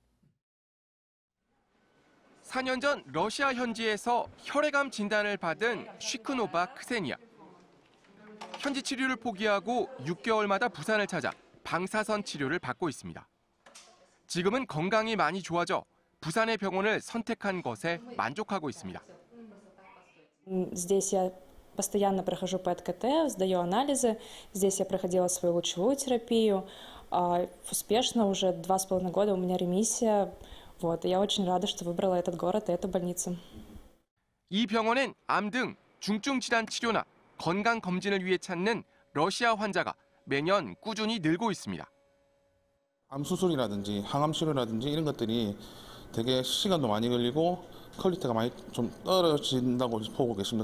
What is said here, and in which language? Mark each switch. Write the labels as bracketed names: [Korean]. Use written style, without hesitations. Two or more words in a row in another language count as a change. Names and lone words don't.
[Korean] 4년 전 러시아 현지에서 혈액암 진단을 받은 쉬크노바 크세니아. 현지 치료를 포기하고 6개월마다 부산을 찾아 방사선 치료를 받고 있습니다. 지금은 건강이 많이 좋아져 부산의 병원을 선택한 것에 만족하고 있습니다. [Russian] Здесь я постоянно прохожу ПЭТ-КТ, сдаю анализы. Здесь я проходила свою лучевую терапию. Успешно уже 2,5 года у меня ремиссия. Вот, я очень рада, что выбрала этот город и эту больницу. [Korean] 이 병원엔 암 등 중증 질환 치료나 건강 검진을 위해 찾는 러시아 환자가 매년 꾸준히 늘고 있습니다. 암 수술이라든지 항암 치료라든지 이런 것들이 되게 시간도 많이 걸리고 퀄리티가 많이 좀 떨어진다고 보고 계십니다.